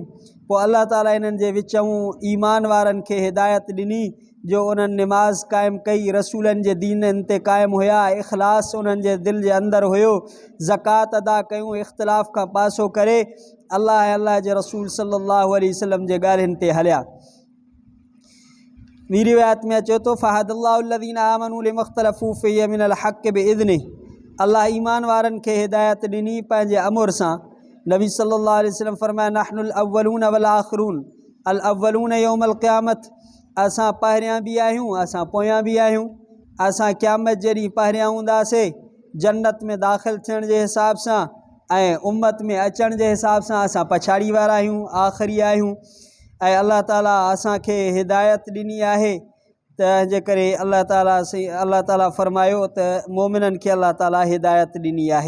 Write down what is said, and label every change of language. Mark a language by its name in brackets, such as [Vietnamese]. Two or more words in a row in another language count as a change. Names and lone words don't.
[Sindhi] पोइ अल्लाह ताला इन्हनि जे विच ईमान वारनि खे हिदायत ॾिनी जो उन्हनि निमाज़ क़ाइमु कई, रसूलनि जे दीननि ते क़ाइमु हुया, इख़लास उन्हनि जे दिलि जे अंदरि हुयो, ज़कात अदा कयूं, इख़्तिलाफ़ खां पासो करे अल्लाह ऐं अल्लाह जे रसूल [Arabic] صلى الله عليه وسلم [Sindhi] जे ॻाल्हियुनि ते हलिया। ॿी रिवायत में अचे थो [Arabic] فهدى الله الذين آمنوا لما اختلفوا فيه من الحق بإذنه, [Sindhi] अल्लाह ईमान वारनि खे हिदायत ॾिनी पंहिंजे अमुर सां नबी [Arabic] صلى الله عليه وسلم [Sindhi] फरमाया [Arabic] نحن الأولون والآخرون الأولون يوم القيامة [Sindhi] असां पहिरियां बि आहियूं असां पोयां बि आहियूं असां क़यामत जे ॾींहुं पहिरियां हूंदासीं जन्नत में दाख़िल थियण जे हिसाब सां ऐं उम्मत में अचण जे हिसाब सां असां पछाड़ी वारा आहियूं आख़िरी आहियूं ऐं अल्लाह ताला असांखे हिदायत ॾिनी आहे तंहिंजे करे अल्लाह ताला फरमायो त मोमिननि खे अल्लाह ताला हिदायत ॾिनी आहे।